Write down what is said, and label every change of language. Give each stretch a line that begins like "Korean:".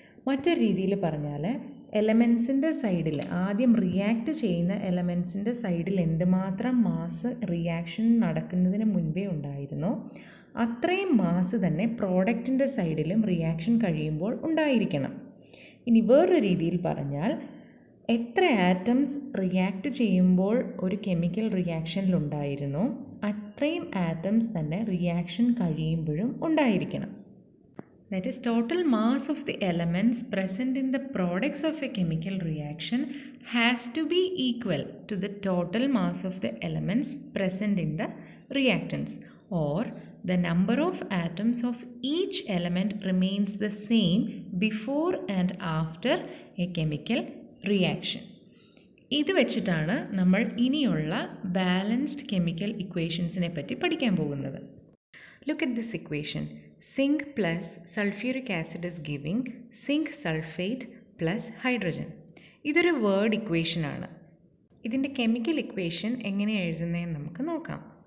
Malayalam: മറ്റൊരു രീതിയിൽ പറഞ്ഞാൽ എലമെൻസിൻ്റെ സൈഡിൽ ആദ്യം റിയാക്ട് ചെയ്യുന്ന എലമെൻസിൻ്റെ സൈഡിൽ എന്തുമാത്രം മാസ് റിയാക്ഷൻ നടക്കുന്നതിന് മുൻപേ ഉണ്ടായിരുന്നോ അത്രയും മാസ് തന്നെ പ്രോഡക്റ്റിൻ്റെ സൈഡിലും റിയാക്ഷൻ കഴിയുമ്പോൾ ഉണ്ടായിരിക്കണം. ഇനി വേറൊരു രീതിയിൽ പറഞ്ഞാൽ എത്ര ആറ്റംസ് റിയാക്ട് ചെയ്യുമ്പോൾ ഒരു കെമിക്കൽ റിയാക്ഷനിലുണ്ടായിരുന്നോ അത്രയും ആറ്റംസ് തന്നെ റിയാക്ഷൻ കഴിയുമ്പോഴും ഉണ്ടായിരിക്കണം.
English: That is, total mass of the elements present in the products of a chemical reaction has to be equal to the total mass of the elements present in the reactants, or the number of atoms of each element remains the same before and after a chemical reaction.
Malayalam: ഇത് വെച്ചിട്ടാണ് നമ്മൾ ഇനിയുള്ള balanced chemical ഇക്വേഷൻസിനെ പറ്റി പഠിക്കാൻ പോകുന്നത്.
English: Look at this equation. Zinc plus sulfuric acid is giving zinc sulfate plus hydrogen.
Malayalam: ഇതൊരു word equation ആണ്. ഇതിൻ്റെ കെമിക്കൽ ഇക്വേഷൻ എങ്ങനെ എഴുതുന്നതെന്ന് നമുക്ക് നോക്കാം.